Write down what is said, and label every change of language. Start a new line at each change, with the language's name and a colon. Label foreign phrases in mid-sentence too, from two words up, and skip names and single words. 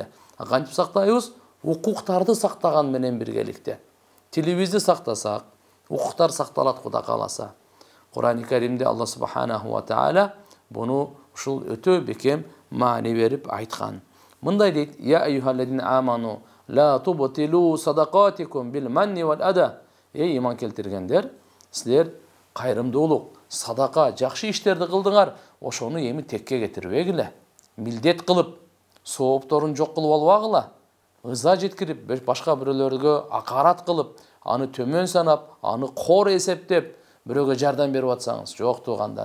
Kyrgyz: Кантип сактайбыз? Укуктарды сактаган менен биргеликте. Тилибизди сактасак, укуктар сакталат Кудай кааласа. Кур'ан-ы Каримде Алла
Arabic: سبحانه وتعالى
Kyrgyz: буну ушул өтө бекем маани берип айткан. Мындай дейт:
Arabic: "يا أيها الذين آمنوا لا تبطلوا صدقاتكم بالمن والأذى."
Kyrgyz: Эй иман келтиргендер, силер кайрымдуулук, садака, жакшы иштерди кылдыңар, ошону эми текке кетирбегиле. Милдет кылып, соопторун жок кылып албагыла. Ыза жеткирип, башка бирөөлөргө акарат кылып, аны төмөн санап, аны кор эсептеп, бирөөгө жардам берип атсаңыз, жок туугандар.